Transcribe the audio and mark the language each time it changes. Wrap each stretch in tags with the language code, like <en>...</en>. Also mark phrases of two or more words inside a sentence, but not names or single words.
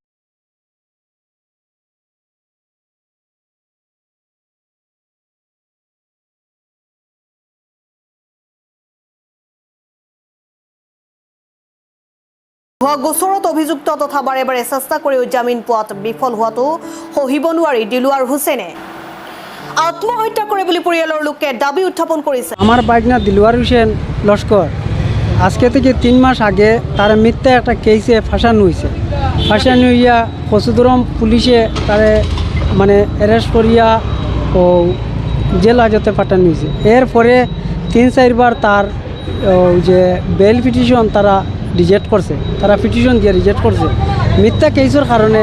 <as>হোৱা গোচৰত অভিযুক্ত তথা বাৰে বাৰে চেষ্টা কৰিও জামিন পোৱাত বিফল হোৱাটো সহিব নোৱাৰি দিলৱাৰ হুছেইনে আত্মহত্যা কৰে বুলি পৰিয়ালৰ লোকে দাবী উত্থাপন কৰিছে।</as> <bn>আমার বাইকনা দিলওয়ার হোসেন লস্কর আজকে থেকে 3 মাস আগে তার মিথ্যা একটা কেসে ফাঁসানো হয়েছে। ফাঁসানো হইয়া কচুদরম পুলিশে তারে মানে অ্যারেস্ট করিয়া ও জেল হাজতে পাঠানো হয়েছে। এরপরে 3-4 বার তার যে বেল পিটিশন তারা রিজেক্ট করছে, তারা পিটিশন দিয়ে রিজেক্ট করছে মিথ্যা কেসের কারণে।</bn>